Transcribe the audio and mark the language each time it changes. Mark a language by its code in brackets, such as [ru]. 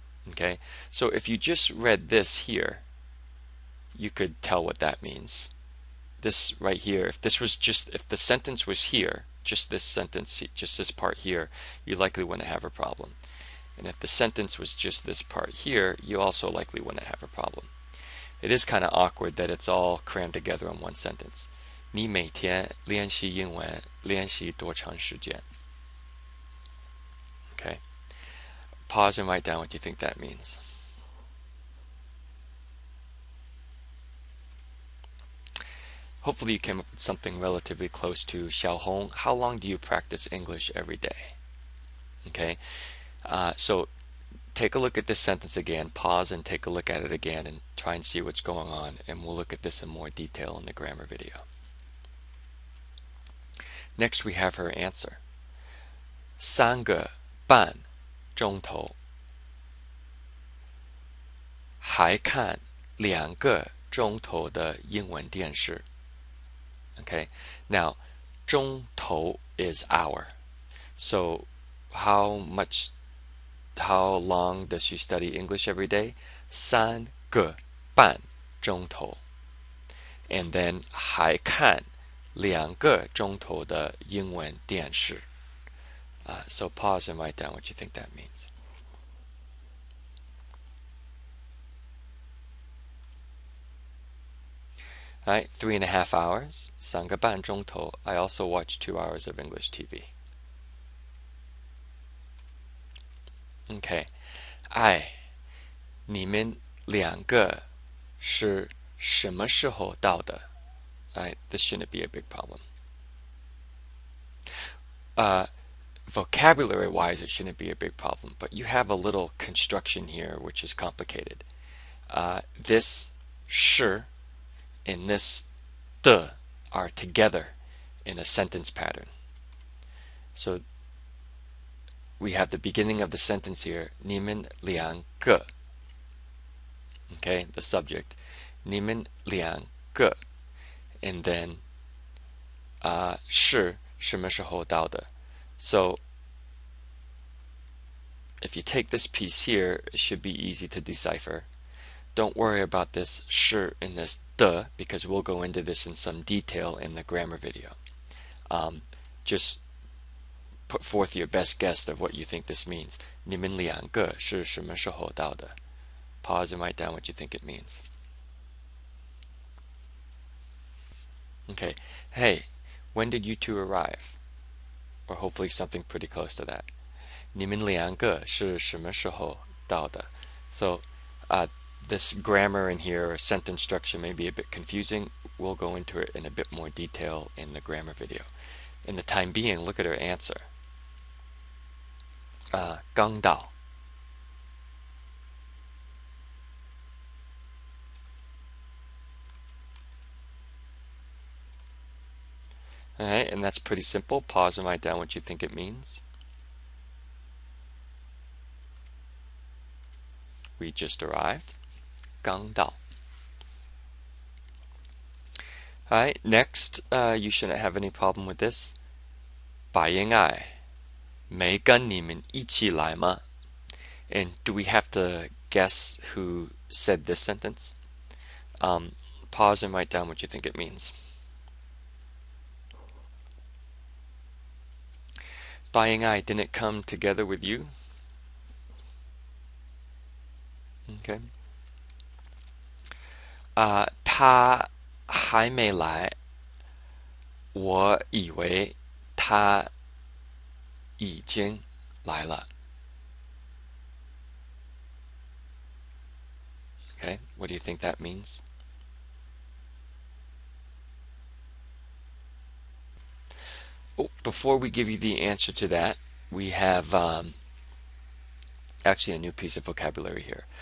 [en] Okay, so if you just read this here, you could tell what that means. This right here, if the sentence was here, just this sentence, just this part here, you likely wouldn't have a problem. And if the sentence was just this part here, you also likely wouldn't have a problem. It is kind of awkward that it's all crammed together in one sentence. [zh] 你每天练习英文练习多长时间? [en] Okay. Pause and write down what you think that means. Hopefully you came up with something relatively close to 小红, how long do you practice English every day? Okay, so take a look at this sentence again, pause and take a look at it again and try and see what's going on, and we'll look at this in more detail in the grammar video. Next we have her answer. [zh] 3个半钟头还看2个钟头的英文电视. [en] Okay, now 钟头 is hour. So how long does she study English every day? [zh] 3个半钟头. [en] And then [zh] 还看2个钟头的英文电视. [en] So pause and write down what you think that means. All right, 3.5 hours. [zh] 3个半钟头. [en] I also watch 2 hours of English TV. Okay. [zh] 哎，你们2个是什么时候到的? [en] This shouldn't be a big problem. Vocabulary-wise, it shouldn't be a big problem, but you have a little construction here which is complicated. This 是 and this 的 are together in a sentence pattern. So we have the beginning of the sentence here, [zh] 你们2个. [en] Okay, the subject, [zh] 你们2个. [en] And then [zh] 是什么时候到的? [en] So if you take this piece here, it should be easy to decipher. Don't worry about this 是 and this 的, because we'll go into this in some detail in the grammar video. Just put forth your best guess of what you think this means. [zh] 你们2个是什么时候到的? [en] Pause and write down what you think it means. Okay. Hey, when did you two arrive? Or hopefully something pretty close to that. [zh] 你们2个是什么时候到的? [en] So, this grammar in here, or sentence structure, may be a bit confusing. We'll go into it in a bit more detail in the grammar video. In the time being, look at her answer. [zh] 刚到. [en] Alright, and that's pretty simple. Pause and write down what you think it means. We just arrived. [zh] 刚到. [en] Alright, next, you shouldn't have any problem with this. [zh] 白英爱没跟你们一起来吗? [en] And do we have to guess who said this sentence? Pause and write down what you think it means. 白英爱 didn't come together with you? Okay. [zh] 他还没来，我以为他已经来了. [en] Okay, what do you think that means? Oh, before we give you the answer to that, we have actually a new piece of vocabulary here.